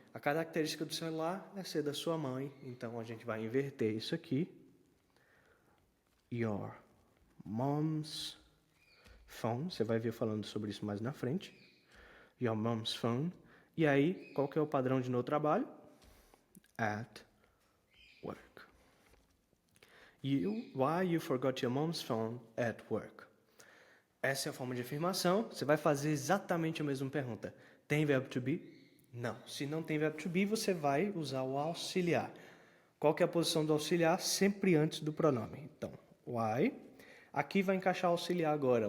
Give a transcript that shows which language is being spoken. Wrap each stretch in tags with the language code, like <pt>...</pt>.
<pt>A característica do celular é ser da sua mãe. Então a gente vai inverter isso aqui.</pt> <en>Your mom's phone.</en> <pt>Você vai ver falando sobre isso mais na frente.</pt> <en>Your mom's phone.</en> <pt>E aí, qual que é o padrão de no trabalho?</pt> <en>At work. Why you forgot your mom's phone at work?</en> <pt>Essa é a forma de afirmação. Você vai fazer exatamente a mesma pergunta. Tem verbo to be? Não. Se não tem verbo to be, você vai usar o auxiliar. Qual que é a posição do auxiliar? Sempre antes do pronome. Então, why. Aqui vai encaixar o auxiliar agora.</pt>